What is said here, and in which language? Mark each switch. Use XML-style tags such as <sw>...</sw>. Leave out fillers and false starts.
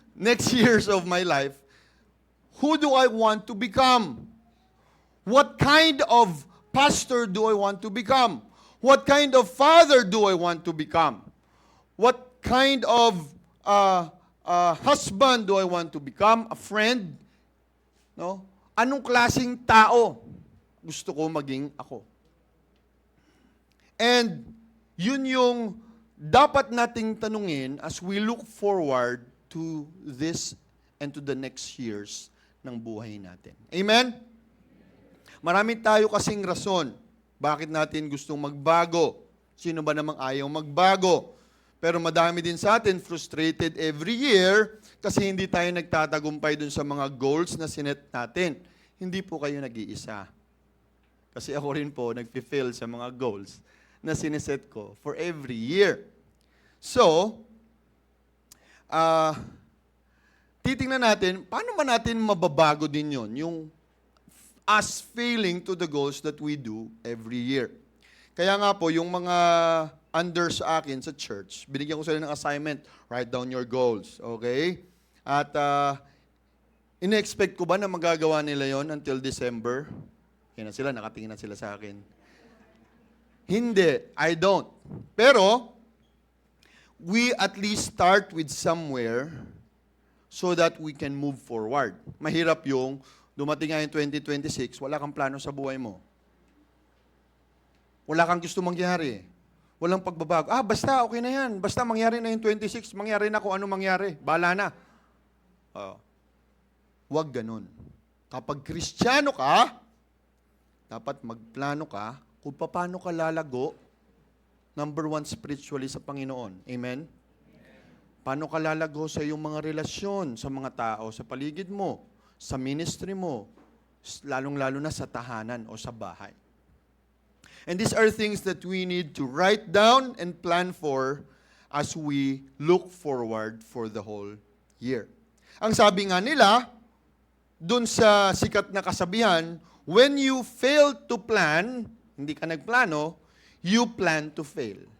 <en>Next years of my life, who do I want to become? What kind of pastor do I want to become? What kind of father do I want to become? What kind of husband do I want to become? A friend? No?</en> <tl>Anong klaseng tao gusto ko maging ako?</tl> <en>And</en> <tl>yun yung dapat nating tanungin</tl> <en>as we look forward to this and to the next years</en> <tl>ng buhay natin. Amen? Marami tayo kasing rason bakit natin gustong magbago. Sino ba namang ayaw magbago? Pero madami din sa atin</tl> <en>frustrated every year</en> <tl>kasi hindi tayo nagtatagumpay dun sa mga goals na sinet natin. Hindi po kayo nag-iisa. Kasi ako rin po nag-fulfill sa mga goals na sineset ko for every year. So, titingnan natin, paano ba natin mababago din yon?</tl> <en>Yung us failing to the goals that we do every year.</en> <tl>Kaya nga po, yung mga under sa akin sa church, binigyan ko sila ng assignment,</tl> <en>write down your goals, okay?</en> <tl>At ina-expect ko ba na magagawa nila yon until December? Yan na sila, nakatingin na sila sa akin. Hindi,</tl> <en>I don't. Pero, we at least start with somewhere so that we can move forward.</en> <tl>Mahirap yung dumating nga yung 2026, wala kang plano sa buhay mo. Wala kang gusto mangyari. Walang pagbabago. Basta, okay na yan. Basta mangyari na yung 26, mangyari na kung ano mangyari. Bahala na. Huwag ganun. Kapag Kristiyano ka, dapat magplano ka kung paano ka lalago, number 1 spiritually sa Panginoon. Amen? Paano ka lalago sa iyong mga relasyon sa mga tao, sa paligid mo, sa ministry mo, lalong-lalo na sa tahanan o sa bahay.</tl> <en>And these are things that we need to write down and plan for as we look forward for the whole year.</en> <tl>Ang sabi nga nila, dun sa sikat na kasabihan,</tl> <en>when you fail to plan,</en> <tl>hindi ka nagplano,</tl> <en>you plan to fail.</en>